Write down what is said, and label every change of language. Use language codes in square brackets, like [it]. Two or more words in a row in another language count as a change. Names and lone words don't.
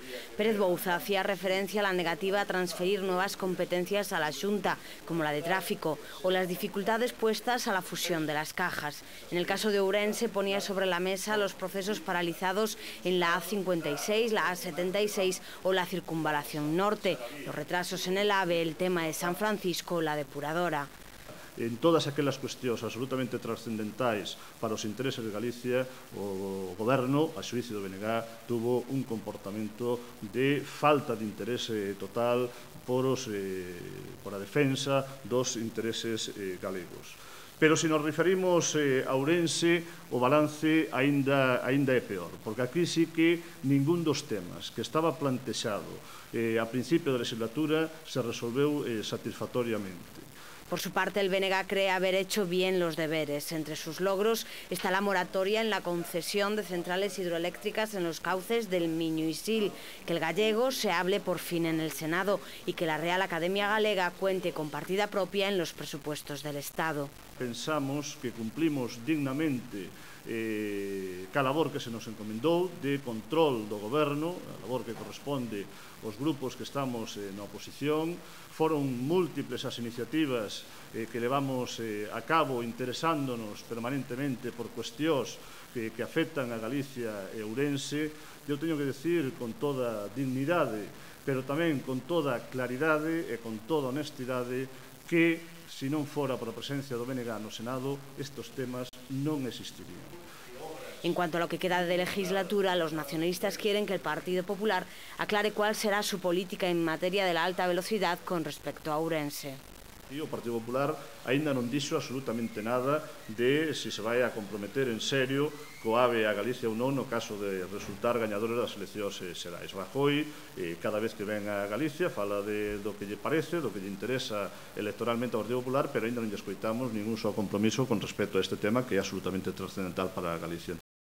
[es] Pérez Bouza hacía referencia a la negativa a transferir nuevas competencias a la Xunta, como la de tráfico, o las dificultades puestas a la fusión de las cajas. En el caso de Ourense ponía sobre la mesa los procesos paralizados en la A56, la A76 o la circunvalación norte, los retrasos en el AVE, el tema de San Francisco, la depuradora. [gl] En todas aquelas cuestións absolutamente trascendentais para os intereses de Galicia, o goberno, a xuízo do BNG, tuvo un comportamento de falta de interese total por a defensa dos intereses galegos. Pero se nos referimos a Ourense, o balance aínda é peor, porque aquí sí que ningún dos temas que estaba plantexado a principio da legislatura se resolveu satisfactoriamente. [es] Por su parte, el BNG cree haber hecho bien los deberes. Entre sus logros está la moratoria en la concesión de centrales hidroeléctricas en los cauces del Miño y Sil, que el gallego se hable por fin en el Senado y que la Real Academia Galega cuente con partida propia en los presupuestos del Estado. [gl] Pensamos que cumplimos dignamente ca labor que se nos encomendou de control do goberno, a labor que corresponde aos grupos que estamos na oposición. Foron múltiples as iniciativas que levamos a cabo interesándonos permanentemente por cuestións que afectan a Galicia e Ourense. Eu teño que decir con toda dignidade, pero tamén con toda claridade e con toda honestidade, que se non fora por a presencia do BNG no Senado, estes temas non existirían. [es] En cuanto a lo que queda de legislatura, los nacionalistas quieren que el Partido Popular aclare cuál será su política en materia de la alta velocidad con respecto a Ourense. [gl] E o Partido Popular aínda non dixo absolutamente nada de se se vai a comprometer en serio co AVE a Galicia ou non no caso de resultar gañadores das eleccións xerais. Rajoy, cada vez que ven a Galicia, fala do que lle parece, do que lle interesa electoralmente ao Partido Popular, pero aínda non lle escoitamos ningún só compromiso con respecto a este tema que é absolutamente trascendental para Galicia.